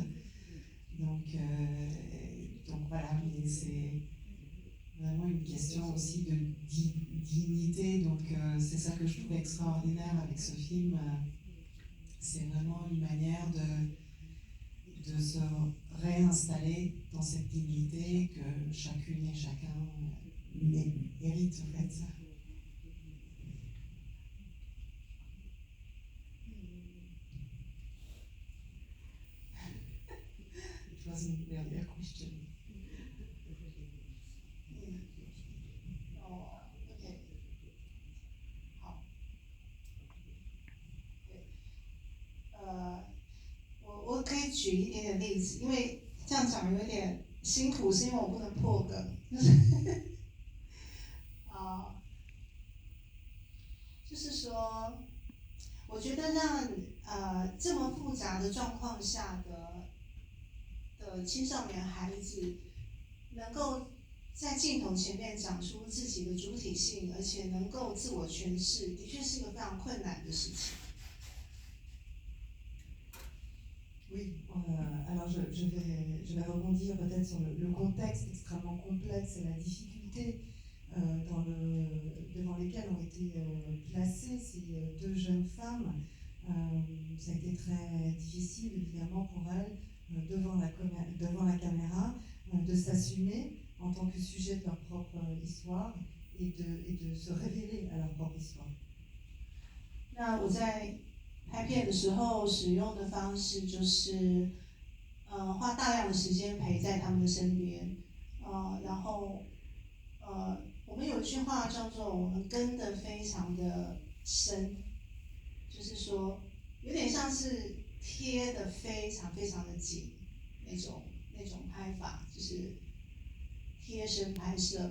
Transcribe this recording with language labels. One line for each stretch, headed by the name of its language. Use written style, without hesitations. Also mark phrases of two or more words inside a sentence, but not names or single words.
French: Donc voilà, mais c'est vraiment une question aussi de dignité. Donc c'est ça que je trouve extraordinaire avec ce film. C'est vraiment une manière de se réinstaller dans cette dignité que chacune et chacun mérite en fait.
English: It wasn't really a question.
Chinese: OK， 好，对，我可以举一点点例子，因为这样讲有点辛苦，是因为我不能破梗，就是说，我觉得让这么复杂的状况下的青少年孩子能够在镜头前面讲出自己的主体性，而且能够自我诠释，的确是一个非常困难的事情。
French: Oui, alors je vais rebondir peut-être sur le contexte extrêmement complexe et la difficulté devant lesquelles ont été placées ces deux jeunes femmes. Ça a été très difficile évidemment pour elles, devant la caméra, de s'assumer en tant que sujet de leur propre histoire et de se révéler à leur propre histoire.
Chinese: 那我在拍片的时候使用的方式就是，花大量的时间陪在他们的身边，然后，我们有一句话叫做"我们跟得非常的深"，就是说，有点像是贴得非常非常的紧那种拍法，就是贴身拍摄。